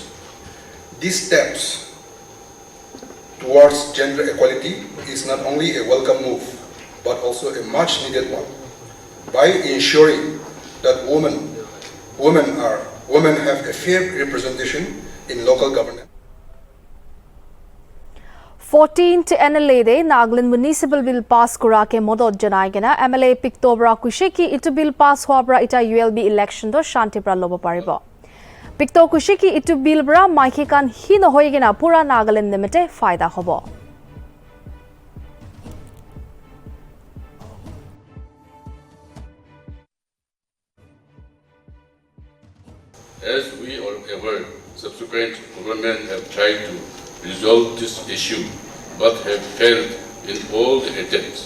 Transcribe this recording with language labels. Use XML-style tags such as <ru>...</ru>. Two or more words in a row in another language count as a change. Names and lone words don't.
<en>These steps towards gender equality is not only a welcome move, but also a much needed one. By ensuring that women have a fair representation in local governance.</en> <nag>14th Nltv Nagaland Municipal Bill pass kurake modot janaigena MLA Pictobra Kushiki itu bill pass hwabra ita</nag> <en>ULB election</en> <nag>do shanti pra lobo paribo. Picto Kushiki itu bill bra maiki kan hino hoigena pura Nagaland nimete faida hobo.</nag> <en>As we are aware, subsequent governments have tried to resolve this issue but have failed in all the attempts.</en>